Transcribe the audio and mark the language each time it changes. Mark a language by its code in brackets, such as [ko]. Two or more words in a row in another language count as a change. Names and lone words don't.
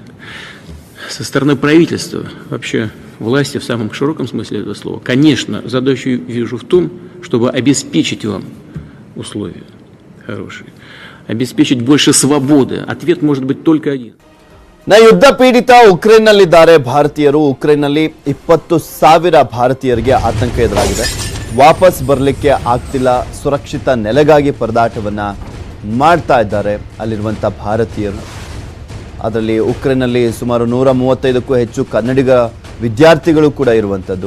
[ru] Со стороны правительства, вообще власти в самом широком смысле этого слова, конечно, задачу вижу в том, чтобы обеспечить вам условия хорошие, обеспечить больше свободы. Ответ может быть только один. [kn] ಯುದ್ಧ ಪೀಡಿತ ಉಕ್ರೇನ್ನಲ್ಲಿದ್ದಾರೆ ಭಾರತೀಯರು. ಉಕ್ರೇನ್ನಲ್ಲಿ 20,000 ಭಾರತೀಯರಿಗೆ ಆತಂಕ ಎದುರಾಗಿದೆ. ವಾಪಸ್ ಬರಲಿಕ್ಕೆ ಆಗ್ತಿಲ್ಲ. ಸುರಕ್ಷಿತ ನೆಲೆಗಾಗಿ ಪರದಾಟವನ್ನ ಮಾಡ್ತಾ ಇದ್ದಾರೆ ಅಲ್ಲಿರುವಂಥ ಭಾರತೀಯರು. ಅದರಲ್ಲಿ ಉಕ್ರೇನ್ನಲ್ಲಿ ಸುಮಾರು 135ಕ್ಕೂ ಹೆಚ್ಚು ಕನ್ನಡಿಗ ವಿದ್ಯಾರ್ಥಿಗಳು ಕೂಡ ಇರುವಂಥದ್ದು.